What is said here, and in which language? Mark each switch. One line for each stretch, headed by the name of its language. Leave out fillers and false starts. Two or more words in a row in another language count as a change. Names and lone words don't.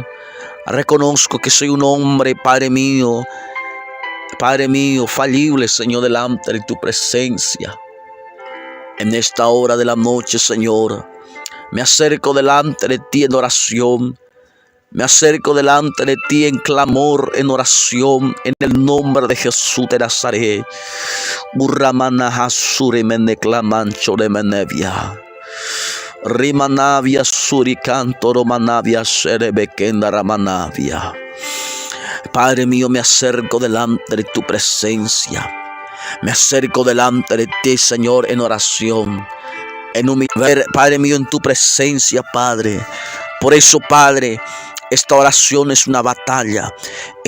Spanish: Reconozco que soy un hombre, Padre mío, falible, Señor, delante de tu presencia. En esta hora de la noche, Señor, me acerco delante de ti en oración. Me acerco delante de ti en clamor, en oración, en el nombre de Jesús de Nazaret. Burramana hasuri meneclamancho de menevia. Rimanavia suricanto romanavia serebekenda ramanavia. Padre mío, me acerco delante de tu presencia. Me acerco delante de ti, Señor, en oración, en humildad, Padre mío, en tu presencia, Padre. Por eso, Padre, esta oración es una batalla.